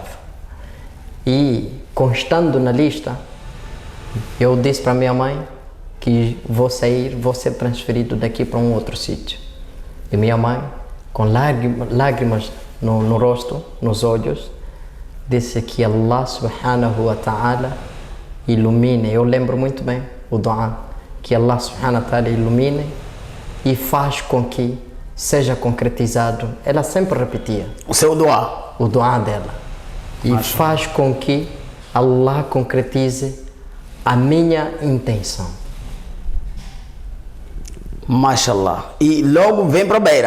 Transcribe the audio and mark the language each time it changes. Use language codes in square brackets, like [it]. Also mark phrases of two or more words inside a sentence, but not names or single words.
[pt] E, constando na lista, eu disse para minha mãe que vou ser transferido daqui para um outro sítio. E minha mãe, com lágrimas no rosto, nos olhos, disse que Allah [ar] سبحانه وتعالى [pt] ilumine. Eu lembro muito bem o dua, que Allah [ar] سبحانه وتعالى [pt] ilumine e faz com que seja concretizado. Ela sempre repetia o seu dua, o dua dela, e faz com que Allah concretize a minha intenção. Mashallah. E logo vem para Beira.